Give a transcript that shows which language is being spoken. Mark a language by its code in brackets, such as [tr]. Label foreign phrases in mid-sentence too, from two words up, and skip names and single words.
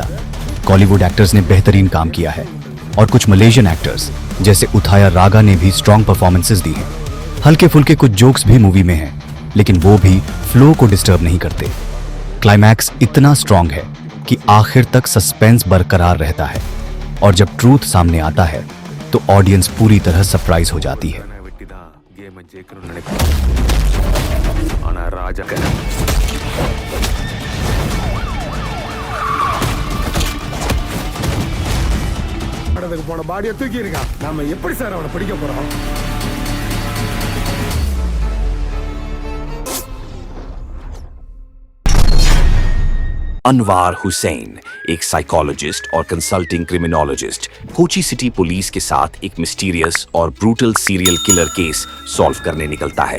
[en] Kollywood actors [hi] ने बेहतरीन काम किया है और कुछ [en] Malaysian actors [hi] जैसे उथाया रागा ने भी [en] strong performances [hi] दी हैं। हल्के फुल्के कुछ जोक्स भी मूवी में हैं, लेकिन वो भी फ्लो को डिस्टर्ब नहीं करते। क्लाइमैक्स इतना स्ट्रॉन्ग है कि आखिर तक सस्पेंस बरकरार रहता है, और जब ट्रूथ सामने आता है तो ऑडियंस पूरी तरह सरप्राइज हो जाती है। [ta] போன பாடியை தூக்கி இருக்கான். நாம எப்படி சார் அவனை பிடிக்க போறோம்? [hi] अनवार हुसैन एक साइकोलॉजिस्ट और [en] consulting criminologist [hi] कोची सिटी पुलिस के साथ एक मिस्टीरियस और [en] brutal serial killer case solve [hi] करने निकलता है।